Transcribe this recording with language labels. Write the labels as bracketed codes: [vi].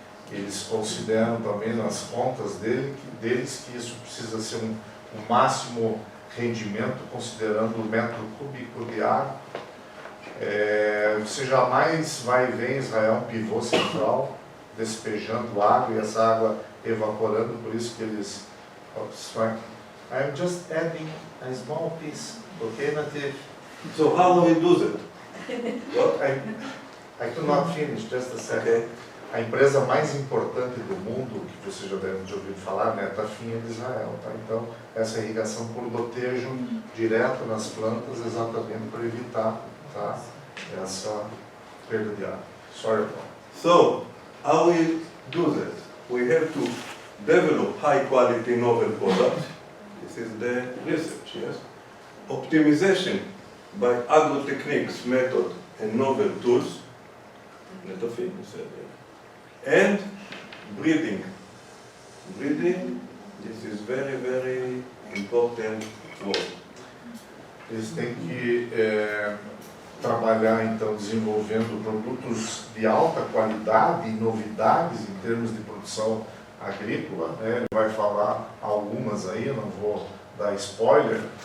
[pt] Eles consideram também nas contas deles que isso precisa ser um máximo rendimento, considerando o metro cúbico de água. Você jamais vai ver em Israel um pivô central despejando água e essa água evaporando, por isso que eles obstruem. [en] I'm just adding a small piece, okay, Nativ? So how do we do that? What? I could not finish, just a second. Okay. [pt] A empresa mais importante do mundo, que você já deve ter ouvido falar, né, é a finha de Israel. Tá? Então, essa irrigação por gotejo direto nas plantas, exatamente para evitar, tá, essa perda de água. [en] Sorry, Paul. So, how we do that? We have to develop high quality novel products. This is the research, yes? Optimization by agro-techniques, method, and novel tools. Netofim, you said that. And breeding. Breeding, this is very, very important word. [pt] Eles têm que trabalhar, então, desenvolvendo produtos de alta qualidade e novidades em termos de produção agrícola. Né? Ele vai falar algumas aí, eu não vou dar spoiler.